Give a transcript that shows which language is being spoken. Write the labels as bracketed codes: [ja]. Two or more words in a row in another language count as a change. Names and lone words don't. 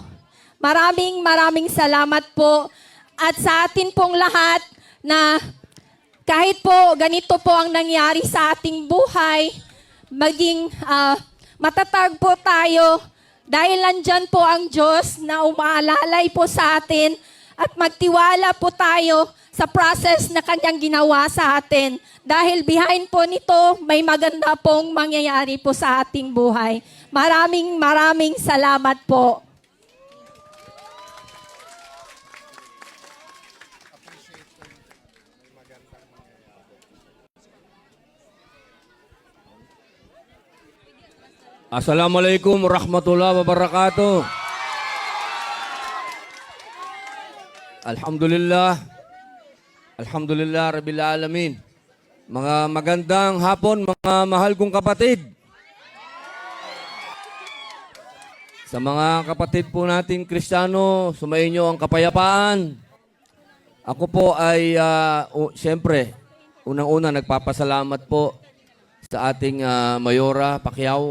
[tl] Maraming salamat po at sa atin pong lahat na kahit po ganito po ang nangyari sa ating buhay, maging matatag po tayo dahil nandyan po ang Diyos na umaalalay po sa atin at magtiwala po tayo sa process na kanyang ginawa sa atin. Dahil behind po nito, may maganda pong mangyayari po sa ating buhay. Maraming salamat po. [ar] السلام عليكم ورحمة الله وبركاته. الحمد لله رب العالمين. [tl] Mga magandang hapon mga mahal kong kapatid. Sa mga kapatid po nating Kristiyano, sumainyo ang kapayapaan. Ako po ay siyempre, unang-una nagpapasalamat po sa ating Mayora Pacquiao.